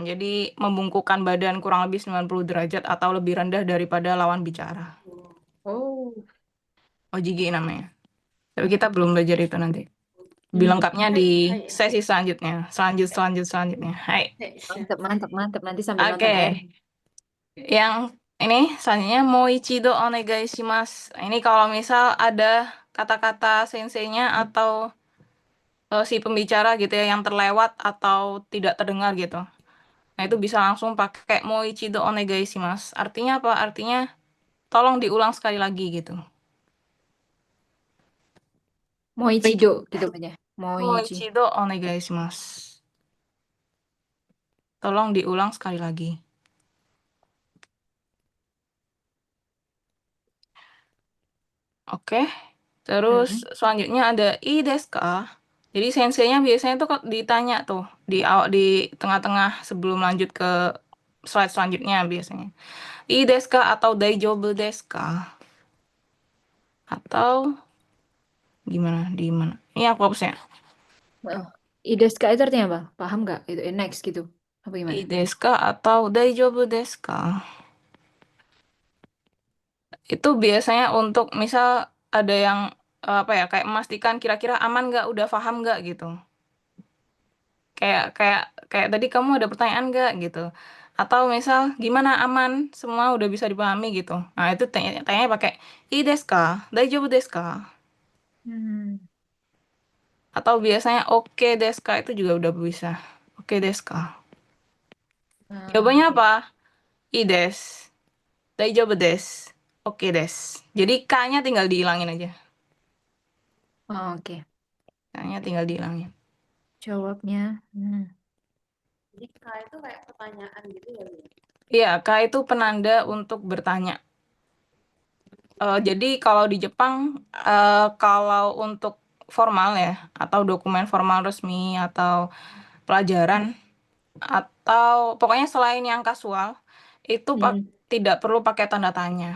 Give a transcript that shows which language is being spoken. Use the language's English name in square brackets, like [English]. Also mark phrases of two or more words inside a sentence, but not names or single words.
[Indonesian] Jadi membungkukkan badan kurang lebih 90 derajat atau lebih rendah daripada lawan bicara. Oh. Ojigi namanya. Tapi kita belum belajar itu nanti. Lebih Hmm. lengkapnya di sesi selanjutnya. Selanjutnya. Hai. Mantap, mantap, mantap. Nanti sambil Oke. nonton ya. Yang ini selanjutnya [Japanese] moichido onegai shimasu. [Indonesian] Ini kalau misal ada kata-kata senseinya atau si pembicara gitu ya yang terlewat atau tidak terdengar gitu. Nah, itu bisa langsung pakai [Japanese] moichido onegai shimasu. [Indonesian] Artinya apa? Artinya tolong diulang sekali lagi gitu. Moichido gitu aja. Moichi. [Japanese] Moichido onegai shimasu. [Indonesian] Tolong diulang sekali lagi. Oke. Terus selanjutnya ada [Japanese] i desu ka? [Indonesian] Jadi senseinya biasanya tuh ditanya tuh di tengah-tengah sebelum lanjut ke slide selanjutnya biasanya. [Japanese] I desu ka [Indonesian] atau [Japanese] daijoubu desu ka? [Indonesian] Atau gimana? Di mana? Ini aku hapusnya. Oh. Ideska itu artinya apa? Paham nggak? Itu next gitu. Apa [Japanese] I [Indonesian] gimana? [Japanese] desu ka atau daijoubu desu ka? [Indonesian] Itu biasanya untuk misal ada yang apa ya kayak memastikan kira-kira aman nggak, udah paham nggak gitu. Kayak kayak kayak tadi kamu ada pertanyaan nggak gitu. Atau misal gimana aman, semua udah bisa dipahami gitu. Nah, itu tanya pakai [Japanese] i desu ka? Daijoubu desu ka? Hmm. [Indonesian] Atau biasanya [Japanese] oke desu ka [Indonesian] itu juga udah bisa. [Japanese] Oke desu ka? Jawabannya Ah, [Indonesian] apa? [Japanese] I desu. Daijoubu desu. Oke desu. [Indonesian] Jadi K-nya tinggal dihilangin aja. oh, oke. K-nya tinggal dihilangin. Jawabnya. Jadi K itu kayak pertanyaan gitu ya, Bu? Iya, K itu penanda untuk bertanya. Jadi kalau di Jepang, kalau untuk formal ya, atau dokumen formal resmi, atau pelajaran, atau pokoknya selain yang kasual, itu tidak perlu pakai tanda tanya.